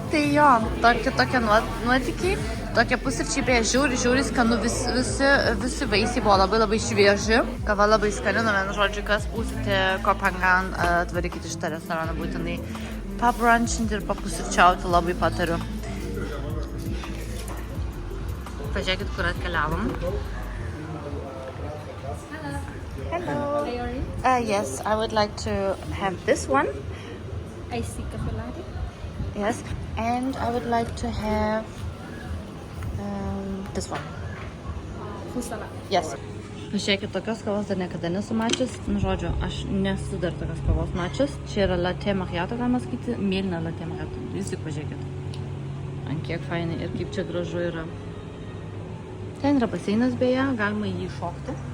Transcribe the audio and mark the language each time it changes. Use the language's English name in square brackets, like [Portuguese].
[Lithuanian] Tai jo, tokie nuotykiai, tokie pusryčiai, beje, žiūri skanu, visi vaisiai buvo labai švieži. Kava labai skani, vienu žodžiu, kas būsite Kopenhagen, atvarykite šitą restoraną būtinai pabrunchinti ir papusryčiauti, labai patariu. Pažiūrėkit, kur atkeliavom. [English] Hello. Yes, I would like to have this one. Iced cafe latte. Yes, and I would like to have this one. Full salad. Yes. [Lithuanian] Pažiūrėkit, tokios kavos dar niekada nesu mačius. Nu, žodžiu, aš nesu dar tokios kavos mačius. Čia yra latte macchiato, galima sakyti, mėlyna latte macchiato. Jūs tik pažiūrėkit. Ant kiek fainai ir kaip čia gražu yra. Ten yra baseinas beje, galima jį šokti.